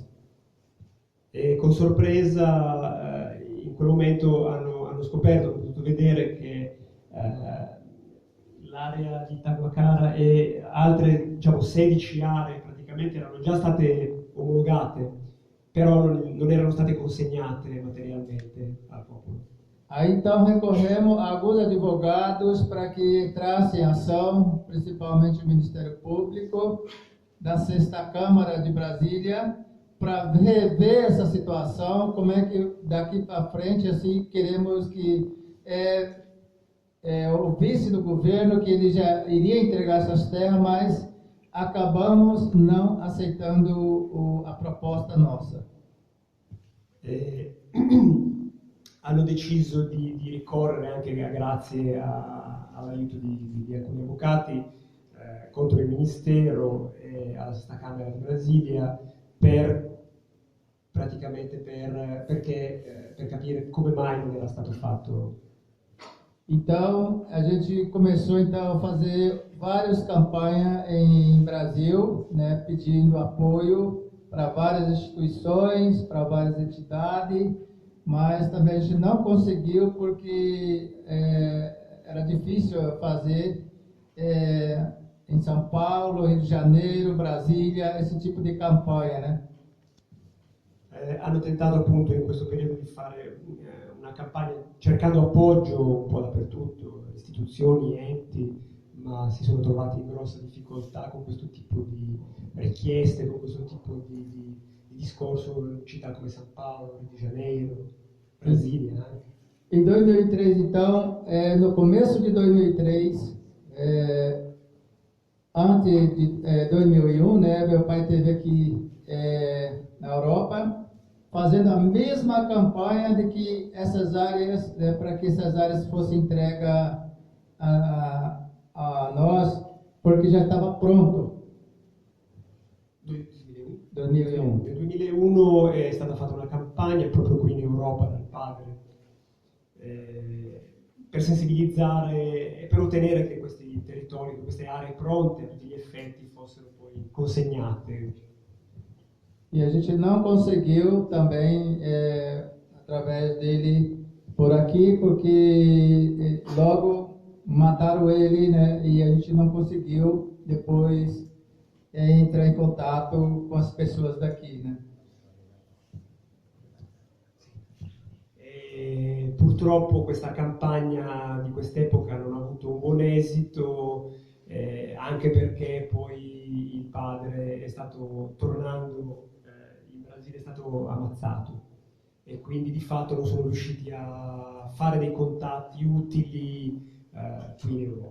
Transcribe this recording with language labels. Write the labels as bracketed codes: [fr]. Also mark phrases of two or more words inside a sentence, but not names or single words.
[it] E con sorpresa in quel momento hanno scoperto, hanno potuto vedere che l'area di Taquara e altre 16 aree praticamente erano già state omologate, però non erano state consegnate materialmente al popolo. [pt] Aí então recorremos a alguns advogados para que entrassem em ação, principalmente o Ministério Público da 6ª Câmara de Brasília, para rever essa situação, como é que daqui para frente assim queremos que ouvisse do governo que ele já iria entregar essas terras, mas acabamos não aceitando a proposta nossa. [it] Hanno deciso di ricorrere anche grazie all'aiuto di alcuni avvocati contro il Ministero e alla 6ª Camera di Brasilia per capire come mai non era stato fatto. [pt] Então, a gente começou então a fazer várias campanhas em Brasil, né, pedindo apoio para várias instituições, para várias entidades, mas também a gente não conseguiu porque era difícil fazer em São Paulo, Rio de Janeiro, Brasília, esse tipo di campanha, né? [it] Hanno tentato appunto in questo periodo di fare una campagna cercando appoggio un po' dappertutto, istituzioni, enti, ma si sono trovati in grossa difficoltà con questo tipo di richieste, con questo tipo di discorso in città come São Paulo, Rio de Janeiro, Brasília anche. [pt] Em 2003, então, no começo de 2003, antes de 2001, né, meu pai esteve aqui na Europa, fazendo a mesma campanha de que essas áreas, para que essas áreas fossem entregas a nós, porque já estava pronto. 2001. [it] Nel 2001 è stata fatta una campagna proprio qui in Europa dal padre per sensibilizzare e per ottenere che questi territori, queste aree pronte a tutti gli effetti fossero poi consegnate. [pt] E a gente não conseguiu também, através dele, por aqui, porque logo mataram ele, né? E a gente não conseguiu depois entrar em contato com as pessoas daqui, né? [it] Purtroppo questa campagna di quest'epoca non ha avuto un buon esito, anche perché poi il padre è stato, tornando in Brasile, è stato ammazzato e quindi di fatto non sono riusciti a fare dei contatti utili qui in Europa.